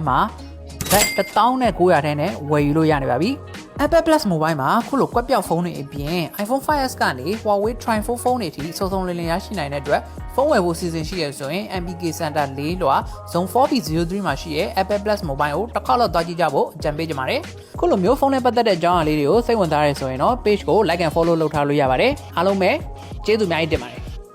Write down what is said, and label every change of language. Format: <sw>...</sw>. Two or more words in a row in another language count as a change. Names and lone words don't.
<my>မှာဘတ်1900ထဲနဲ့ဝယ်ယူလို့ရနေပါပြီ Apple Plus Mobile မှာခုလိုကွက်ပြောက်ဖုန်းတွေအပြင် iPhone 5S ကနေ Huawei Tri-Phone ဖုန်းတွေထိစုံစုံလင်လင်ရရှိနိုင်တဲ့အတွက်ဖုန်းဝယ်ဖို့စီစဉ်ရှိရဆိုရင် MPK Center 4 လွှာ Zone 4B03 မှာရှိတဲ့ Apple Plus Mobile ကိုတစ်ခါတော့သွားကြည့်ကြဖို့အကြံပေးချင်ပါတယ်ခုလိုမျိုးဖုန်းနဲ့ပတ်သက်တဲ့အကြောင်းအရာလေးတွေကိုစိတ်ဝင်စားရဆိုရင်တော့ page ကို</my> <en>like and follow</en> <my>လုပ်ထားလို့ရပါတယ်အားလုံးပဲကျေးဇူးအများကြီးတင်ပါတယ်</my>